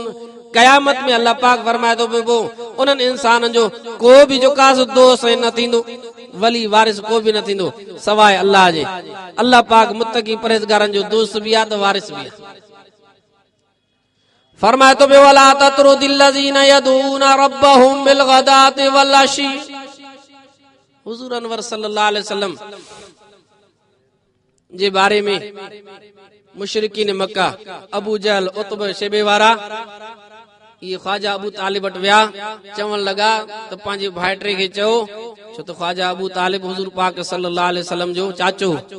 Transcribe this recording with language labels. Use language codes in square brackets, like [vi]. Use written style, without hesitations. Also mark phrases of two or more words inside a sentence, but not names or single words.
[sd] क़यामत में अल्लाह पाक फरमाए तो पियो, उन्हनि इंसाननि जो को बि जो कासो दोस्त न थींदो, वली वारिस को भी न थींदो सवाइ अल्लाह जे। अल्लाह पाक मुत्तकी परहेज़गारनि जो दोस्त भी आहे त वारिस भी आहे। फरमाए तो पियो, [ar] ولا تطرد الذين يدعون ربهم بالغداة والعشي. [sd] हुज़ूर अनवर [ar] صلى الله عليه وسلم [sd] जे बारे में मुशरिकीन मक्का, अबू जहल, उतबा, शेबे वारा, ये ख्वाजा अबू तालिब वटि विया, चवण लगा त पंहिंजे भाइटे खे चयो, छो त ख्वाजा अबू तालिब हुज़ूर पाक [ar] صلى الله عليه وسلم [sd] जो चाचो,